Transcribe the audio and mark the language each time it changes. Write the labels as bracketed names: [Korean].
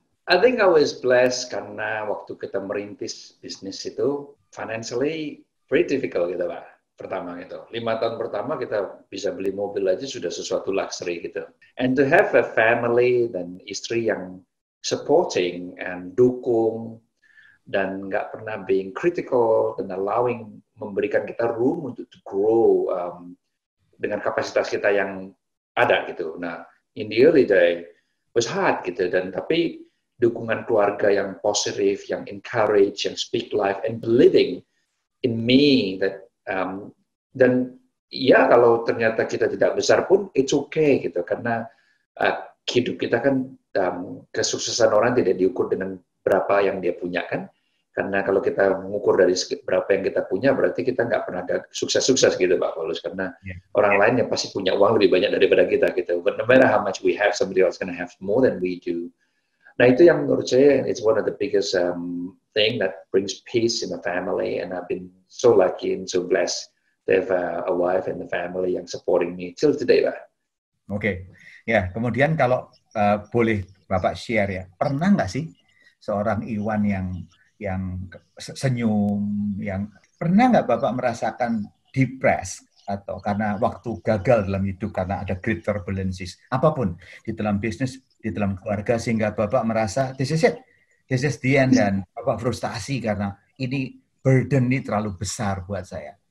[English] I think I was blessed [Indonesian] karena waktu kita merintis bisnis itu [English] financially very difficult [Indonesian] gitu Pak. Pertama gitu, 5 tahun pertama kita bisa beli mobil aja sudah sesuatu luxury gitu. [English] And to have a family [Indonesian] dan istri yang supporting and dukung dan nggak pernah [English] being critical [Indonesian] dan allowing, memberikan kita room untuk [English] to grow [Indonesian] dengan kapasitas kita yang ada gitu. [English] Nah, in the early day was hard gitu, [Indonesian] dan tapi dukungan keluarga yang positif, [English] yang encourage, yang speak life and believing in me that dan [Indonesian] ya kalau ternyata kita tidak besar pun [English] it's okay [Indonesian] gitu, karena hidup kita kan kesuksesan orang tidak diukur dengan berapa yang dia punya kan. Karena kalau kita mengukur dari berapa yang kita punya, berarti kita nggak pernah ada sukses-sukses gitu, Pak Paulus. Karena orang lain yang pasti punya uang lebih banyak daripada kita gitu. [English] But no matter how much we have, somebody else gonna have more than we do. [Indonesian] Nah itu yang menurut saya, [English] it's one of the biggest thing that brings peace in the family. And I've been so lucky and so blessed to have a wife and the family yang supporting me till today, Pak. [Indonesian] Oke, ya. Kemudian kalau boleh Bapak share ya, pernah nggak sih seorang Iwan yang senyum, yang pernah nggak Bapak merasakan depressed atau karena waktu gagal dalam hidup karena ada great turbulences, apapun di dalam bisnis, di dalam keluarga, sehingga Bapak merasa [English] this is it, this is the end, [Indonesian] dan Bapak frustasi karena ini burden ini terlalu besar buat saya.